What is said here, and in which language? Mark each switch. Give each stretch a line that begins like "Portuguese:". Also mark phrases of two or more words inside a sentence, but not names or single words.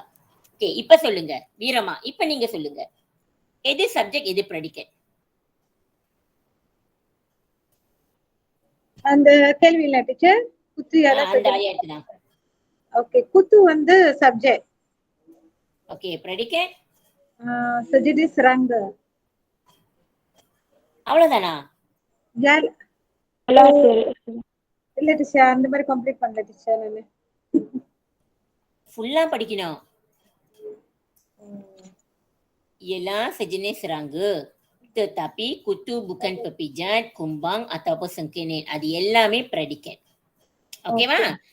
Tamil: ஓகே, இப்ப சொல்லுங்க வீரமா, இப்ப நீங்க சொல்லுங்க எது சப்ஜெக்ட் எது ப்ரெடிகேட்? அந்த கேள்வி இல்ல டீச்சர். குத்து அந்த ஆயாட்டு தான். ஓகே, குத்து வந்து சப்ஜெக்ட். ஓகே, ப்ரெடிகேட்
Malay: sejenis serangga.
Tamil: அவ்வளவுதானா? இல்ல டீச்சர், அந்த மாதிரி கம்ப்ளீட் பண்ணல டீச்சர். நானு ஃபுல்லா படிக்கணும்.
Malay: ialah sejenis serangga tetapi kutu bukan pepijat, kumbang ataupun sengkenit.
Tamil: அது எல்லாமே predicate. ஓகேவா?